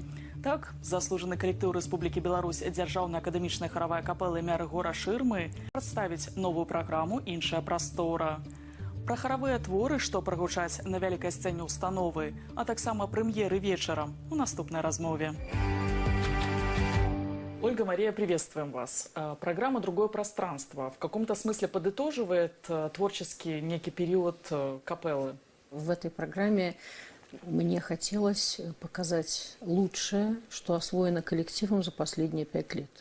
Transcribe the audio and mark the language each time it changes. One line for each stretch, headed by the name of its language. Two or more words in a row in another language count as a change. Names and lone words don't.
Belarusian: Так, заслужаны калектыў Рэспублікі Беларусь дзяржаўная акадэмічная харавая капэла імя Рыгора Шырмы прадставіць новую праграму «Іншая прастора». Пра харавыя творы, што прагучаць на вялікай сцэне установы, а таксама прэм'еры вечарам у наступнай размове.
Russian: Ольга, Мария, приветствуем вас. Программа «Другое пространство» в каком-то смысле подытоживает творческий некий период капеллы? В этой программе мне хотелось показать лучшее, что освоено коллективом за последние 5 лет.